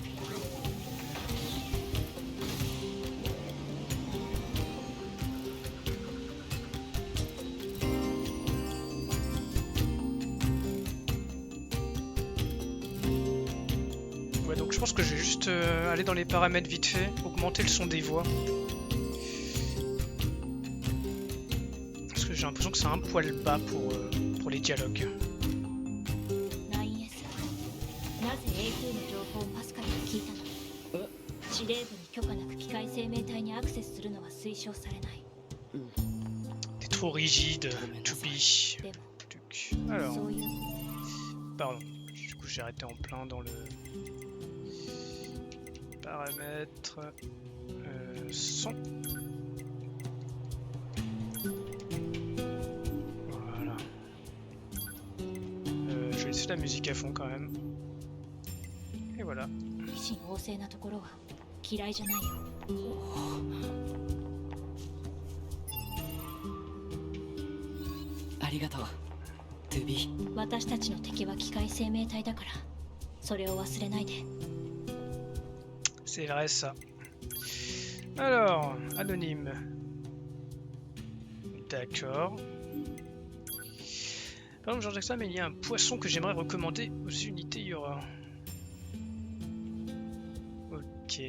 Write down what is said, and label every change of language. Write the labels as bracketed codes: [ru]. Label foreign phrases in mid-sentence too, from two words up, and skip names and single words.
[fr] Ouais, donc je pense que je vais juste aller dans les paramètres vite fait, augmenter le son des voix. Parce que j'ai l'impression que c'est un poil bas pour les dialogues. [ja] 9S なぜ A2 の情報をパスカルが聞いたの？司令部に許可なく機械生命体にアクセスするのは推奨されない。 [fr] T'es trop rigide, to be. [ja] でも [fr] Alors, [ja] そういう [fr] pardon. Du coup, j'ai arrêté en plein dans le paramètre son. Voilà. Je vais laisser la musique à fond quand même. Et voilà. [ja] 維新旺盛なところは嫌いじゃないよ。ありがとう、トゥビー。私たちの敵は機械生命体だから、それを忘れないで。 [fr] C'est vrai ça. Alors, anonyme. D'accord. Par exemple, Jean-Jacques, mais il y a un poisson que j'aimerais recommander aux unités Yora. Ok.